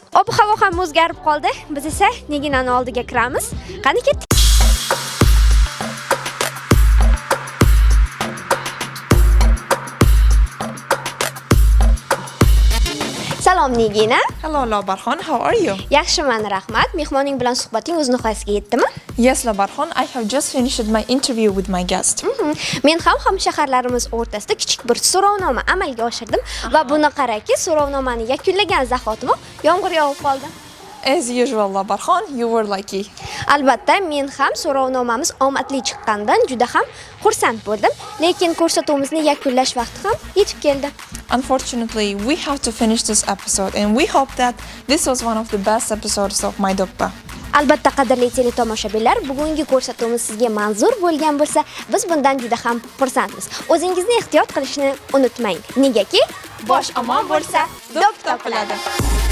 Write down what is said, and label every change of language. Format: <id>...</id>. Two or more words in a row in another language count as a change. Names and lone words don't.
<uz>Ob-havo ham o'zgarib qoldi. Biz esa Neginani oldiga kiramiz. Qani ketdik. Salom Nigina.</uz> <en>Hello Lobarxon, how are you?</en> <uz>Yaxshiman, rahmat. Mehmoning bilan suhbating o'z nihoyasiga yetdimi?</uz> <en>Yes Lobarxon, I have just finished my interview with my guest.</en> <uz>Men ham hamshaharlarimiz o'rtasida kichik bir so'rovnoma amalga oshirdim va buni qaraki, so'rovnomani yakunlagan zahotimoq yomg'ir yog'ib qoldi.</uz> <en>As usual Lobarxon, you were lucky.</en> <uz>Albatta, men ham so'rovnomamiz omadli chiqqanidan juda ham xursand bo'ldim, lekin ko'rsatuvimizni yakunlash vaqti ham yetib keldi.</uz> <en>Unfortunately, we have to finish this episode and we hope that this was one of the best episodes of My Dokpa.</en> <uz>Albatta, qadrli teletomoshabinlar, bugungi ko'rsatuvimiz sizga manzur bo'lgan bo'lsa, biz bundan juda ham xursandmiz. O'zingizni ehtiyot qilishni unutmang. Negaki, bosh omon bo'lsa, dok topiladi.</uz>